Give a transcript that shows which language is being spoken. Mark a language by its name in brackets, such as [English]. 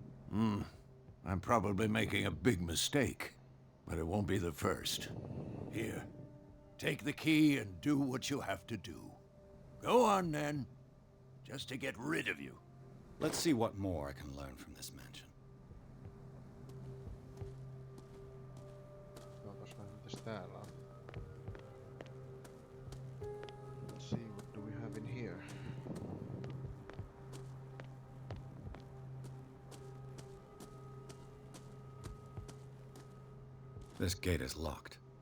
[English] I'm probably making a big mistake, but it won't be the first. Here, take the key and do what you have to do. Go on, then. Just to get rid of you. Let's see what more I can learn from this mansion. [Finnish] Katsotaanpas vähän mitäs täällä on. [English] Let's see, what do we have in here? This gate is locked.